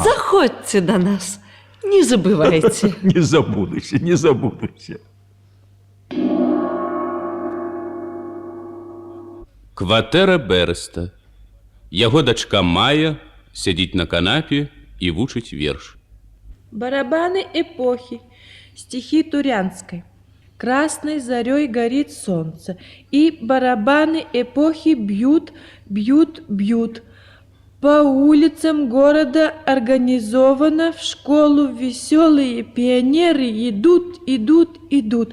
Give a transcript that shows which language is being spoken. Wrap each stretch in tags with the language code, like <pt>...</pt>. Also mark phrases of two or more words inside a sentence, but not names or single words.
<be>заходзьце да нас, не забывайце. Не забудуся, не забудуся. Кватэра Береста. Яго дачка Мая сядзіць на канапе і вучыць верш.</be> <ru>Барабаны эпохи, стихи Турянской. Красной зарей горит солнце, и барабаны эпохи бьют, бьют, бьют. По улицам города организовано в школу веселые пионеры идут, идут, идут.</ru>